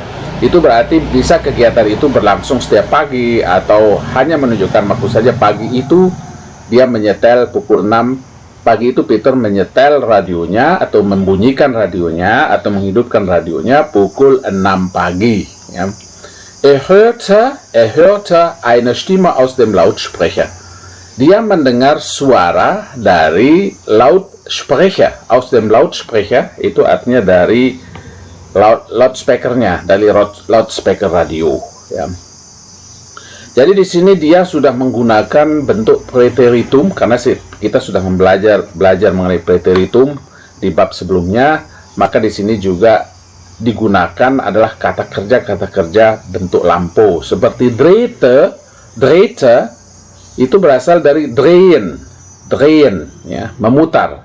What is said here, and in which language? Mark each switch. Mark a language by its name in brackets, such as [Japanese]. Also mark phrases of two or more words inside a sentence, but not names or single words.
[Indonesian] Itu berarti bisa kegiatan itu berlangsung setiap pagi, atau hanya menunjukkan waktu saja. Pagi itu dia menyetel pukul 6 pagi itu Peter menyetel radionya atau membunyikan radionya atau menghidupkan radionya pukul 6 pagi. Ya. [German] Er hörte eine Stimme aus dem Lautsprecher. [Indonesian] Dia mendengar suara dari Lautsprecher. [German] Aus dem Lautsprecher [Indonesian] itu artinya dari loudspeakernya, dari loudspeaker radio. Ya. Jadi di sini dia sudah menggunakan bentuk preteritum karena kita sudah belajar mengenai preteritum di bab sebelumnya, maka di sini juga digunakan adalah kata kerja bentuk lampu seperti drehte itu berasal dari drehen ya, memutar.